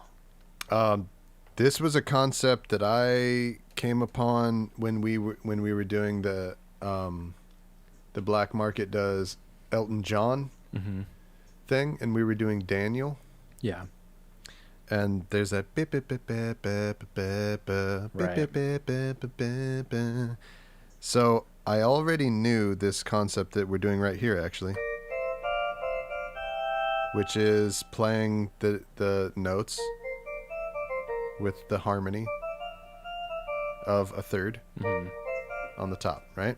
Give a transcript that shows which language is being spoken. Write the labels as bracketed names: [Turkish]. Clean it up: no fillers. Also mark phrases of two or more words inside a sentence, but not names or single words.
[English] This was a concept that I came upon when we were doing the Black Market does Elton John Mm-hmm. thing, and we were doing Daniel, Yeah. and there's that bip, bip, bip, bip, bip, bip, bip, Right. bip, bip, bip, bip, bip, bip. So I already knew this concept that we're doing right here, actually, which is playing the notes with the harmony of a third Mm-hmm. on the top, right?